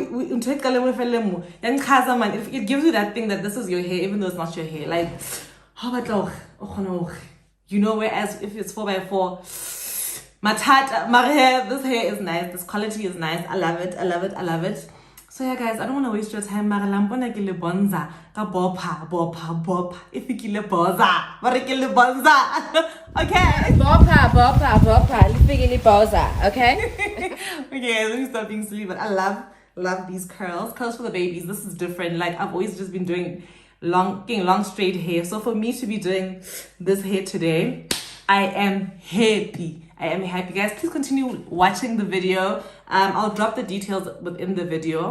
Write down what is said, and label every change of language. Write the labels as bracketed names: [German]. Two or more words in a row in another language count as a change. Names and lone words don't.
[English] It gives you that thing that this is your hair, even though it's not your hair. Like, you know, whereas if it's 4x4, my hair, this hair is nice. This quality is nice. I love it. I love it. I love it. So yeah, guys, I don't want to waste your time. Mara lampona kile bonza ka bopa ifikile boza barikile bonza. Okay. Bopa ifikile boza. Okay. Okay, let me stop being silly. But I love these curls for the babies. This is different. Like, I've always just been doing long straight hair. So for me to be doing this hair today, I am happy. Guys, please continue watching the video. I'll drop the details within the video.